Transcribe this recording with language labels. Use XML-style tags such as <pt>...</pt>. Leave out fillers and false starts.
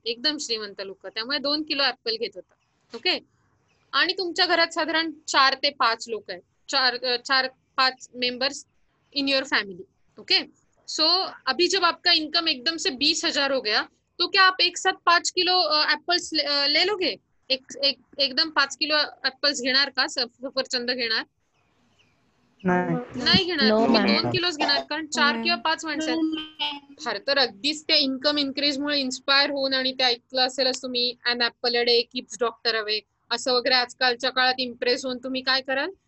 <mr>एकदम श्रीमंत लोक, त्यामुळे 2 किलो ऍपल घेत होता. ओके, आणि तुमच्या घरात साधारण 4 ते 5 लोक आहेत, 4-5</mr> <en>Members in your family.</en> <hi>Okay, सो अभी जब आपका इनकम एकदम से 20,000 हो गया तो क्या आप एक साथ 5 किलो एप्पल्स ले लोगे?</hi> <mr>एकदम 5 किलो एप्पल्स घेणार का? सफरचंद घेणार? नाही घेणार. तुम्ही 2 किलोच घेणार, कारण 4 किंवा 5 माणसं आहेत. फार तर अगदीच त्या इन्कम इन्क्रीजमुळे इन्स्पायर होऊन, आणि ते ऐकलं असेलच तुम्ही,</mr> <en>an apple a day keeps doctor away,</en> <mr>असं वगैरे आजकालच्या काळात इम्प्रेस होऊन तुम्ही काय कराल?</mr>